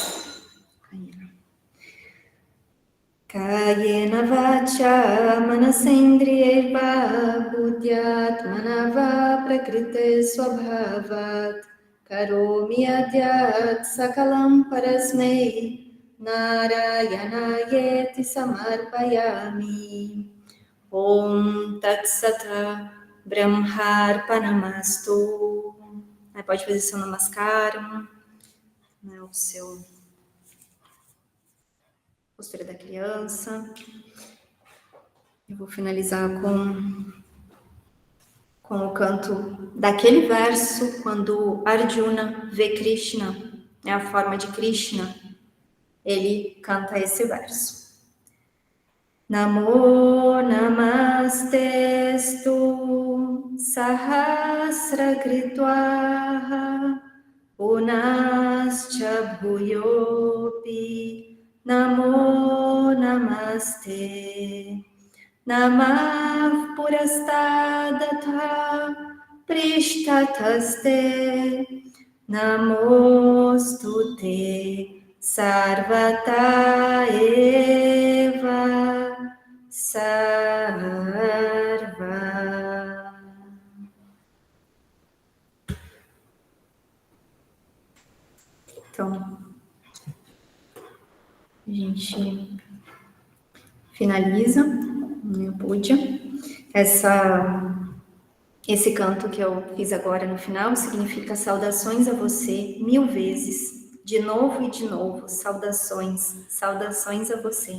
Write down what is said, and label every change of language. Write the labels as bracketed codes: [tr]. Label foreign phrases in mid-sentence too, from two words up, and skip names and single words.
[sa] कायेन वाचा मनसेन्द्रियैर्वा बुद्ध्यात्मना वा प्रकृतेः स्वभावात् करोमि यद्यत् सकलं परस्मै नारायणायेति समर्पयामि. ॐ तत् सत् ब्रह्मार्पणमस्तु. [pt] Aí pode fazer seu namaskaram, né, o seu postura da criança. Eu vou finalizar com o canto daquele verso quando Arjuna vê Krishna, é a forma de Krishna, ele canta esse verso. [sa] नमो नमस्तेऽस्तु सहस्र कृत्वः पुनश्च भूयोऽपि नमो नमस्ते नमः पुरस्तादथ पृष्ठतस्ते नमोऽस्तुते सर्वत एव सर्व. [pt] Então, a gente finaliza, né, Puja. Esse canto que eu fiz agora no final significa saudações a você 1000 vezes, de novo e de novo, saudações, saudações a você.